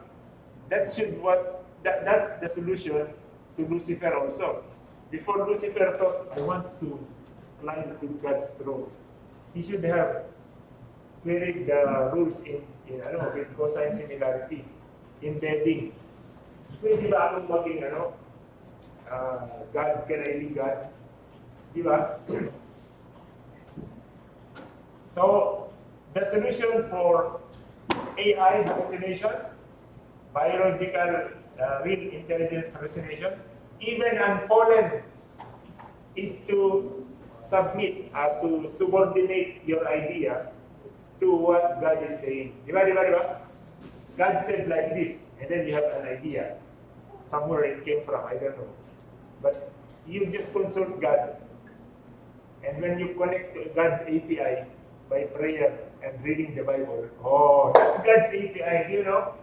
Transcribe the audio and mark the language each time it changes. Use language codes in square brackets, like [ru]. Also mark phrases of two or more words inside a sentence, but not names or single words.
[en] That's the solution to Lucifer also. Before Lucifer thought, I want to climb to God's throne, he should have queried the rules with cosine similarity, embedding. [tl] Pwede ba akong maging God, [en] can I be God? [tl] Di ba? [en] So, the solution for AI hallucination, biological real intelligence hallucination, even unfallen, is to submit, to subordinate your idea to what God is saying. [tl] Di ba, di ba, di ba? [en] God said like this, and then you have an idea. Somewhere it came from, I don't know. But you just consult God. And when you connect to God's API by prayer and reading the Bible, that's God's API, you know.